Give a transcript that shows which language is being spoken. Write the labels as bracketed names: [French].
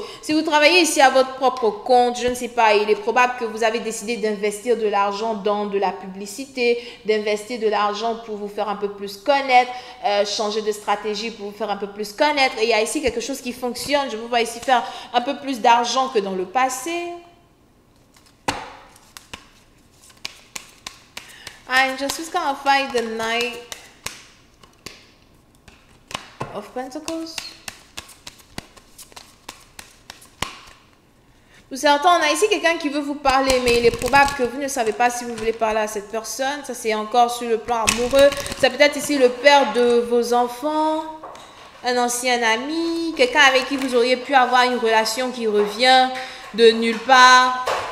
[French] Si vous travaillez ici à votre propre compte, je ne sais pas, il est probable que vous avez décidé d'investir de l'argent dans de la publicité, d'investir de l'argent pour vous faire un peu plus connaître, changer de stratégie pour vous faire un peu plus connaître. Et il y a ici quelque chose qui fonctionne. Je vous vois ici faire un peu plus d'argent que dans le passé. [English] I'm just gonna find the Knight of Pentacles. [French] Pour certains, on a ici quelqu'un qui veut vous parler, mais il est probable que vous ne savez pas si vous voulez parler à cette personne. Ça, c'est encore sur le plan amoureux. Ça peut être ici le père de vos enfants, un ancien ami, quelqu'un avec qui vous auriez pu avoir une relation qui revient de nulle part.